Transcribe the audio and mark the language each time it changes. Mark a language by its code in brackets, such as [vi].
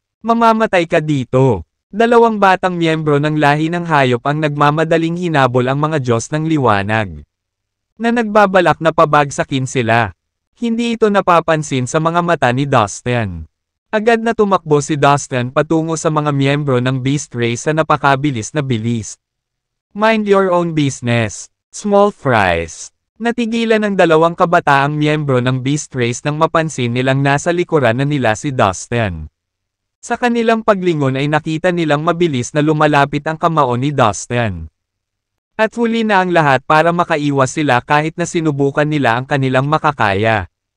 [tl] Mamamatay ka dito. Dalawang batang miyembro ng lahi ng hayop ang nagmamadaling hinabol ang mga Diyos ng liwanag. Na nagbabalak na pabagsakin sila. Hindi ito napapansin sa mga mata ni Dustin. Agad na tumakbo si Dustin patungo sa mga miyembro ng Beast Race sa napakabilis na bilis. [en] Mind your own business, small fries. [tl] Natigilan ng dalawang kabataang miyembro ng Beast Race nang mapansin nilang nasa likuran na nila si Dustin. Sa kanilang paglingon ay nakita nilang mabilis na lumalapit ang kamao ni Dustin. At huli na ang lahat para makaiwas sila kahit na sinubukan nila ang kanilang makakaya.